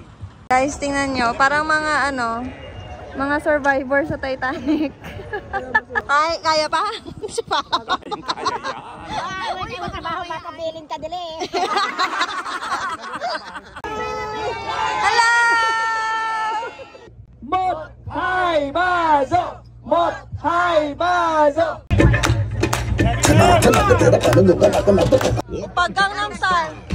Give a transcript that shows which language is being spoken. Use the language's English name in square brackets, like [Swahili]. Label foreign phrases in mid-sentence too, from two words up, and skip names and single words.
[Filipino] Guys, tingnan nyo. Parang mga ano, mga survivor sa Titanic. Ay, kaya pa? Siya pa. [Cebuano] Ay, sa baho, matabilin ka dili. Hello! [Vietnamese] Một, hai, ba, dỗ. Một, hai, ba, dỗ. [Cebuano] Pag Gangnam Style.